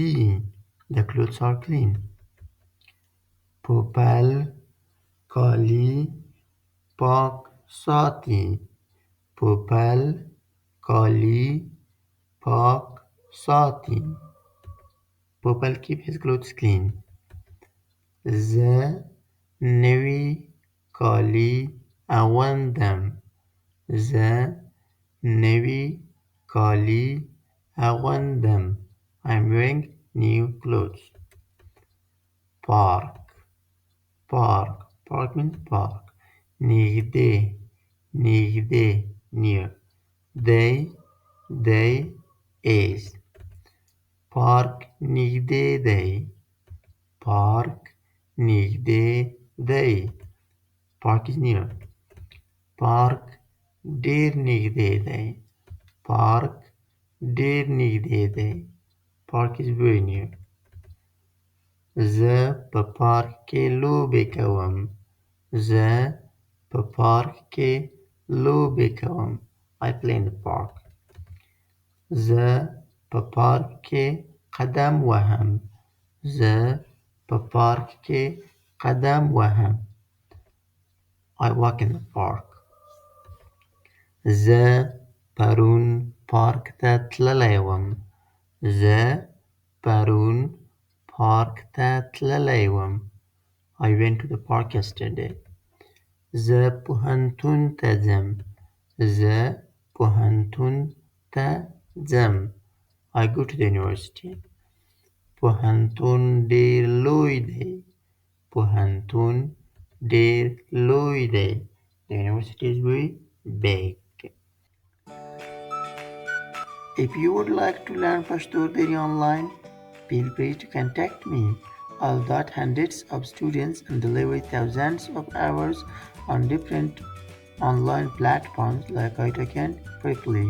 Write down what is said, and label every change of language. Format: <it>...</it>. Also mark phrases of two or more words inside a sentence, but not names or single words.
<en>The clothes are clean. Popal, kali, park, sati. Popal, kali, park, sati. Popal keep his clothes clean.</en> <ps>زه نوي کالي اغوندم. زه نوي کالي اغوندم.</ps> <en>I'm wearing new clothes. Park, park. Park means park.</en> <ps>نږدې, نږدې,</ps> <en>near. They is.</en> <ps>Park نږدې دی. Park نږدې دی.</ps> <en>Park is near.</en> <ps>Park ډېر نږدې دی. Park ډېر نږدې دی.</ps> <en>Park is very near.</en> <ps>زه په پارک کې لوبې کوم. زه په پارک کې لوبې کوم.</ps> <en>I play in the park.</en> <ps>زه په پارک کې قدم وهم. زه په پارک کې قدم وهم.</ps> <en>I walk in the park.</en> <ps>زه پرون پارک ته تللی وم. زه پرون پارک ته تللی وم.</ps> <en>I went to the park yesterday.</en> <ps>زه پوهنتون ته ځم. زه پوهنتون ته ځم.</ps> <en>I go to the university.</en> <ps>پوهنتون ډېر لوی دی. پوهنتون ډېر لوی دی.</ps> <en>The university is very big. If you would like to learn Pashto or Dari online, feel free to contact me. I'll taught hundreds of students and delivered thousands of hours on different online platforms like I can briefly.</en>